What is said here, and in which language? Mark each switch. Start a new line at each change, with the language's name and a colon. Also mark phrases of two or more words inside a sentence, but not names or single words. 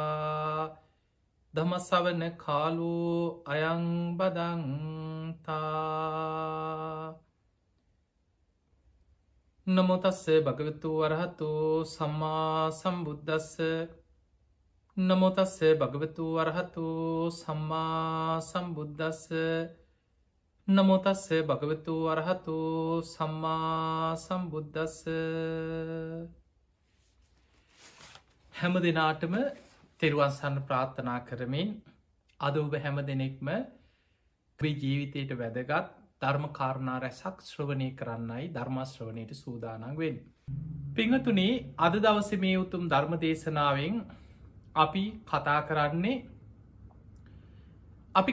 Pali: දමසවන කාලු අයංබදන්තා නමෝතස්ස භගවතු වරහතු සම්මා සම්බුද්දස්ස නමෝතස්ස භගවතු වරහතු සම්මා සම්බුද්දස්ස නමෝතස්ස භගවතු වරහතු සම්මා සම්බුද්දස්ස
Sinhala: හැම දෙනාටම තෙරුවන්සන්න ප්‍රාර්ථනා කරමින් අද ඔබ හැම දෙනෙක්ම ජීවිතයට වැදගත් ධර්ම කාරණා රැසක් ශ්‍රවණය කරන්නයි ධර්මශ්‍රවණයට සූදානන් වෙන්. පිංහතුනි අද දවස මේ උතුම් ධර්ම දේශනාවෙන් අපි කතා කරන්නේ අපි